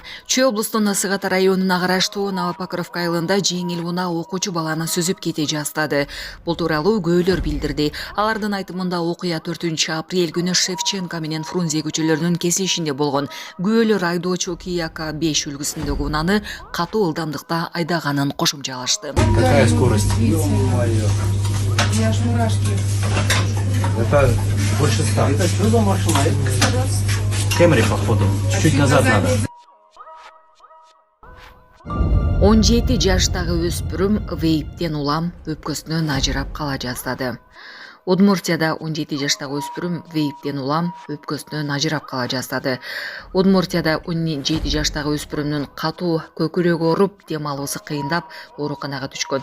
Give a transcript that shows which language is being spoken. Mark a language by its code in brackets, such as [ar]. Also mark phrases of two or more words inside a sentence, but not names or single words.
[ky] Чүй облустунун Ысык ата районуна караштуу Новопокровка айылында жеңил унаа окуучу баланы сүзүп кете жаздады. Бул тууралуу көөлөр билдирди. Алардын айтымында окуя 4-апрель күнү Шевченко менен Фрунзе көчөлөрүнүн кесишинде болгон. Көөлөр айдоочу Kia K5 үлгүсүндөгү унаны катуу ылдамдыкта айдаганын кошумчалашты. [ru] Какая скорость? Это больше 100. Это что за машина? Кэмри, походу. Чуть-чуть назад надо. [ky] 17 жаштагы өспүрүм вейптен улам өпкөсүнөн ажырап кала жаздады. Удмуртияда 17 жаштагы өспүрүм вейптен улам өпкөсүнөн ажырап кала жаздады. Удмуртияда 17 жаштагы өспүрүмдүн катуу көкүрөгү ооруп, дем алуусу кыйындап, ооруканага түшкөн.